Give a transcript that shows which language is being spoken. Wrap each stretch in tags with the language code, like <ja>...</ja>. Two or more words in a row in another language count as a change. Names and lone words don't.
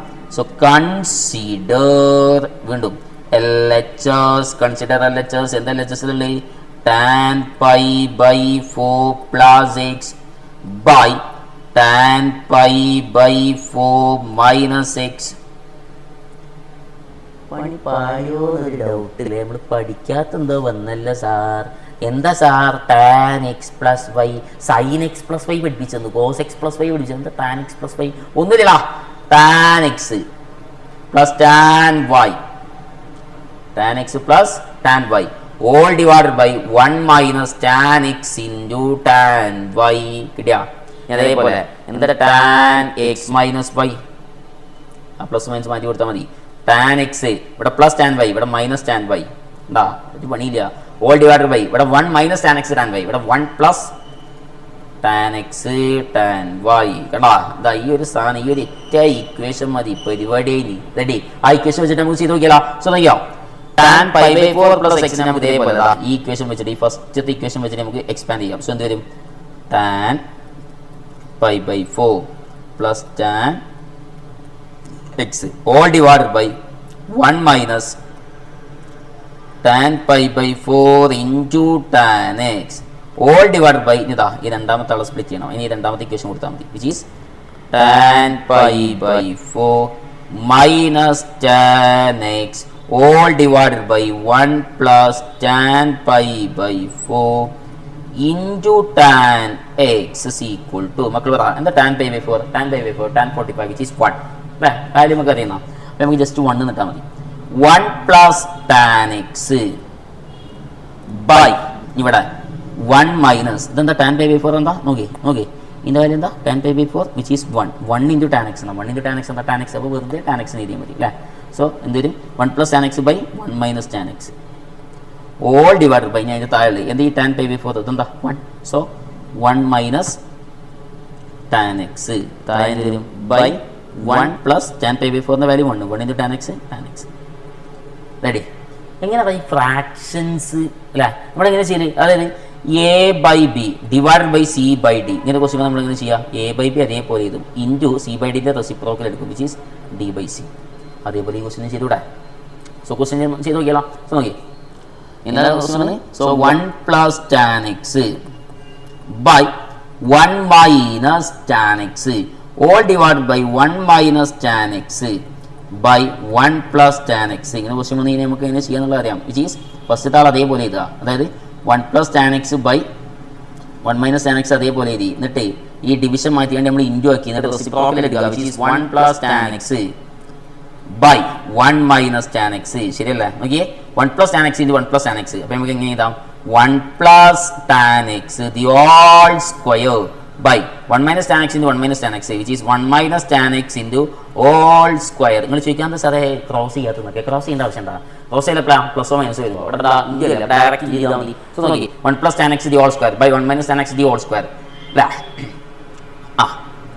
<en>so consider വീണ്ടും LHS കൺസിഡർ LHS എന്താ LHS tan π/4 plus x by tan π/4 minus x.</en> <ml>പണി പായോ ഒരു ഡൗട്ടില്ലേ, നമ്മൾ പഠിക്കാത്തെന്തോ വന്നല്ല സാർ. എന്താ സാർ</ml> <en>tan x + y sin x + y</en> <ml>പഠിപ്പിച്ചെന്ന്,</ml> <en>cos x + y</en> <ml>പഠിച്ചത്, എന്താ</ml> <en>tan x + y</en> <ml>ഒന്നുമില്ല.</ml> <en>tan x plus tan y tan y all divided by 1 minus tan x into tan y കിട്ടിയാ.</en> <ml>അതേപോലെ എന്താ</ml> <en>tan x minus y</en> <ml>ആ</ml> <en>plus minus</en> <ml>മാറ്റി കൊടുത്താൽ മതി. tan x ഇവിടെ</ml> <en>plus tan y</en> <ml>ഇവിടെ</ml> <en>minus tan y</en> <ml>ഉണ്ടാ ഒരു പണിയില്ല.</ml> <en>all divided by ഇവിടെ 1 minus tan x tan y ഇവിടെ 1 plus tan x tan y കണ്ടാ.</en> <ml>ഇതാ ഈ ഒരു സാധനം ഈ ഒരു ഒറ്റ ഇക്വേഷൻ മതി പരിപാടി. റെഡി. ആ ഇക്വേഷൻ വെച്ചിട്ട് നമുക്ക് ചെയ്ത് നോക്കിയാലോ. സോ നോക്കിയോ</ml> <en>tan π/4 plus x</en> <ml>നമുക്ക് ഇതേപോലെ ഈ ഇക്വേഷൻ വെച്ചിട്ട് ഈ ഫസ്റ്റത്തെ ഇക്വേഷൻ വെച്ചിട്ട് നമുക്ക് എക്സ്പാൻഡ് ചെയ്യാം.</ml> <en>സോ</en> <ml>എന്ത് വരും</ml> <en>tan π/4 plus tan x all divided by 1 minus tan π/4 into tan x all divided by</en> <ml>ഇതാ ഈ രണ്ടാമത്തെ ആളെ സ്പ്ലിറ്റ് ചെയ്യണം. ഇനി രണ്ടാമത്തെ ഇക്വേഷൻ കൊടുത്താൽ മതി</ml> <en>which is tan π/4 minus tan x all divided by 1 plus tan π/4 into tan x is equal to</en> <ml>മക്കൾ പറ എന്താ</ml> <en>tan π/4 tan 45 which is 1 അല്ലേ.</en> <ml>കാര്യം നമുക്ക് അറിയുന്ന അപ്പം നമുക്ക് ജസ്റ്റ് 1 നിട്ടാൽ മതി.</ml> <en>1 plus tan x by</en> <ml>ഇവിടെ</ml> <en>1 minus</en> <ml>ഇതെന്താ tan π/4 എന്താ നോക്കി ഇതിൻ്റെ കാര്യം എന്താ tan π/4</ml> <en>which is 1 into tan x</en> <ml>എന്നാ</ml> <en>1 into tan x</en> <ml>എന്താ tan x അപ്പോൾ വെറുതെ tan x എഴുതിയാൽ മതി അല്ലേ. സോ എന്തുവരും</ml> <en>1 plus tan x by 1 minus tan x all divided by</en> <ml>ഞാൻ അതിൻ്റെ താഴെ എന്ത് ഈ tan π/4 ഇതെന്താ 1.</ml> <en>സോ 1 മൈനസ് tan x</en> <ml>താഴെ വരും</ml> <en>ബൈ 1 പ്ലസ് tan π/4 വാല്യൂ 1 into tan x റെഡി.</en> <ml>എങ്ങനെ ഈ ഫ്രാക്ഷൻസ് അല്ലേ നമ്മളെങ്ങനെ ചെയ്യല്, അതായത് a/b ഡിവൈഡഡ് ബൈ c/d ഇങ്ങനെ ക്വസ്റ്റ്യൻ നമ്മളിങ്ങനെ ചെയ്യാം. a/b അതേപോലെ ഇതും ഇൻറ്റു c/dൻ്റെ റെസിപ്രോക്കൽ എടുക്കും</ml> <en>which is d/c.</en> <ml>അതേപോലെ ഈ ക്വസ്റ്റ്യൻ ചെയ്തുകൂടെ. സോ ക്വസ്റ്റ്യൻ ചെയ്ത് നോക്കിയാലോ. സോ നോക്കി എന്താണ് ക്വസ്റ്റ്യൻ. സോ</ml> <en>1 plus tan x by 1 minus tan x all divided by 1 minus tan x by 1 plus tan x</en> <ml>ഇങ്ങനെ ക്വസ്റ്റ്യൻ വന്നു കഴിഞ്ഞാൽ നമുക്ക് എങ്ങനെ ചെയ്യാന്നുള്ളത് അറിയാം</ml> <en>which is first all</en> <ml>അതേപോലെ ഇതാ, അതായത്</ml> <en>1 plus tan x by 1 minus tan x</en> <ml>അതേപോലെ എഴുതി. എന്നിട്ട് ഈ ഡിവിഷൻ മാറ്റിയാണ്ട് നമ്മൾ ഇൻറ്റു ആക്കി എന്നിട്ട് റെസിപ്രോക്കൽ എടുക്കുക</ml> <en>which is 1 plus tan x by 1 minus tan x</en> <ml>ശരിയല്ലേ.</ml> <en>നോക്കിയേ 1 plus tan x into 1 plus tan x</en> <ml>അപ്പോൾ നമുക്ക് എങ്ങനെ എഴുതാം</ml> <en>1 plus tan x the whole square by 1 minus tan x into 1 minus tan x which is 1 minus tan x into all square.</en> <ml>നിങ്ങൾ ചോദിക്കാൻ സാറേ ക്രോസ് ചെയ്യാത്തതൊക്കെ ക്രോസ് ചെയ്യേണ്ട ആവശ്യമുണ്ടോ? ക്രോസ് ചെയ്യല പ്ലസോ മൈനസോ വരുമോ? അവിടെ ഡയറക്റ്റ് ചെയ്താൽ മതി.</ml> <en>സോ നോക്കി 1 plus tan x the whole square by 1 minus tan x the whole square അല്ലേ.</en>